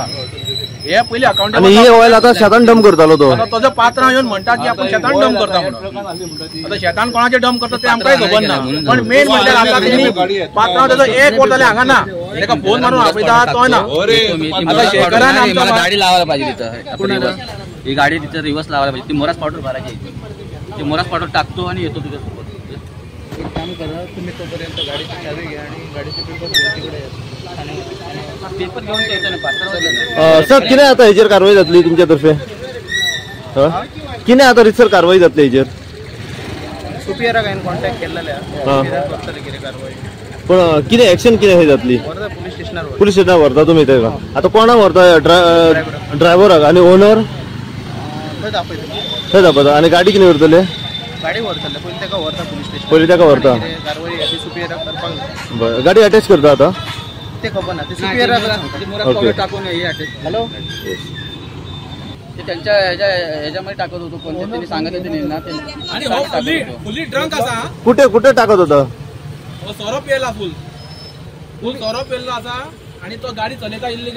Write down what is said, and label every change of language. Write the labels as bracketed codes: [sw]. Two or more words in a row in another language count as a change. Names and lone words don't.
[kok] हे पयलीं अकाउंट आणि ही ऑयल आता शेतान डंप करतालो तो। ताजो पात्रांव येवन म्हणटा की आपण शेतान डंप करता म्हणून। आता शेतान कोणाचे डंप करता ते आमकांय खबर ना, पण मेन म्हणजे आता तेणी पात्रांव ताजो एक वर जाल्यार हांगा ना, ताका फोन मारून आपयता तो ना। आता शेखरान आमकां [mr] गाडी लावायला पाहिजे तिथं, ही गाडी तिथं रिव्हर्स लावायला पाहिजे। ती मोरास पावडर भरायची, ती मोरास पावडर टाकतो आणि येतो तुझ्यासोबत। एक काम करा, तुम्ही तोपर्यंत गाडीची चावी घ्या आणि गाडीचे पेपर तिकडे पेपर घेऊन येतो ना। [kok] सर कितें आता हेचेर कारवाई जातली तुमच्या तर्फे? कितें आता रितसर कारवाई जातली हेचेर? सुपियराक हांवें कॉन्टॅक्ट केल्लेले करतले कितें कारवाई। पण कितें एक्शन कितें हे जातली? पोलीस स्टेशनार पुलीस स्टेशनार व्हरता तुमी तेका? आता कोणाक व्हरता? ड्रायव्हराक आणि ओनर थंय दाखयता। आणि गाडी कितें करतले? गाडी व्हरतले पयलीं ताका व्हरता पुलीस स्टेशन पयलीं ताका व्हरता. कारवाई सुपियर करपाक बरं गाडी अटॅच करता आता ते खबर ना ते सुपियर ओके. [mr] टाकून हॅलो ते त्यांच्या ह्याच्यामध्ये टाकत होतो कोणत्या त्यांनी सांगितलं ते ना ते [kok] आणि [en] fully drunk [kok] असा [mr] कुठे कुठे टाकत होता [kok] सोरो पियला फुल सोरो पियल्लो असा आणि तो गाडी चलयता इल्लीगल